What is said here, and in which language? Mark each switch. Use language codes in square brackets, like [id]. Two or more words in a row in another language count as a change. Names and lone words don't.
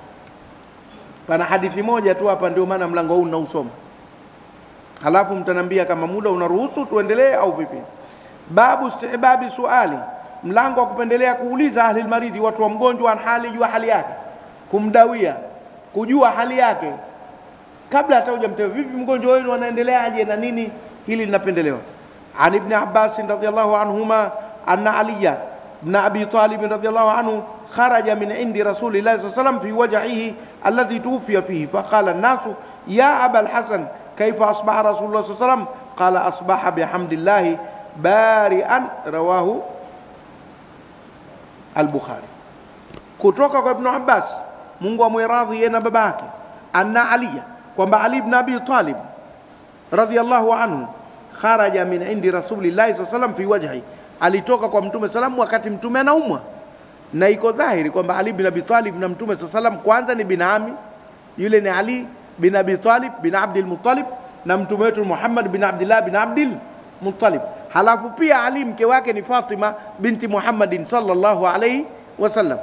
[sw] Pana hadithi moja tu hapa, ndio maana mlango huu ninausoma, halafu mtanambia kama muda unaruhusu tuendelee au vipi. [ar] باب استحباب سؤال, [sw] mlango wa kupendelea kuuliza [ar] أهل المريض, [sw] watu wa mgonjwa, [ar] عن حال, [sw] jua hali yake, kumdawia, kujua hali yake kabla hata hujamtembea. Vipi mgonjwa wenu anaendeleaje na nini? Hili linapendelewa. [ar] عن ابن عباس رضي الله عنهما أن علي بن أبي طالب رضي الله عنه خرج من عند رسول الله صلى الله عليه وسلم في وجعه الذي توفي فيه، فقال الناس يا أبا الحسن كيف أصبح رسول الله صلى الله عليه وسلم? قال أصبح بحمد الله بارئا، رواه البخاري. [sw] Kutoka kwa Ibn Abbas, Mungu amwiradhi yeye na babake, [ar] أن عليا, [sw] kwamba Ali ibn Abi Talib [ar] رضي الله عنه خرج من عند رسول الله صلى الله عليه وسلم في وجهه, [sw] alitoka kwa Mtume salamu wakati Mtume anaumwa. Na iko dhahiri kwamba Ali bin Abi Talib na Mtume sallam kwanza ni binami, yule ni Ali bin Abi Talib bin Abdul Muttalib, na mtume wetu Muhammad bin Abdullah bin Abdul Muttalib. Halafu pia Ali mke wake ni Fatima binti Muhammadin [ar] صلى الله عليه وسلم.